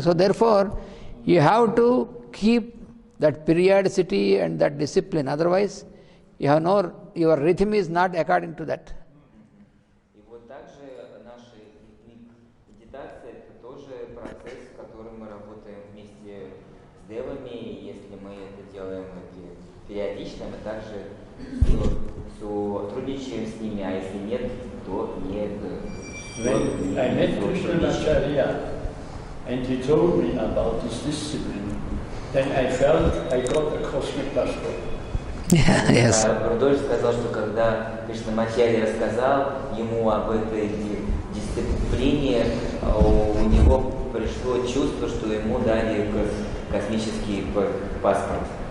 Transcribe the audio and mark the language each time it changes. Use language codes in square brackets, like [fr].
[en] So therefore, you have to keep that periodicity and that discipline. Otherwise, your rhythm is not according to that. [ru] И вот также наша медитация — это тоже процесс, в котором мы работаем вместе с девами. И если мы это делаем периодично, мы также сотрудничаем с ними, а если нет, то нет. [en] When I met Ukr-Russian and he told me about this discipline, then I felt I got a cosmic passport. Yes. [ru] Рудольф сказал, что когда Кришнамачарья рассказал ему об этой дисциплине, у него пришло чувство, что ему дали космический паспорт.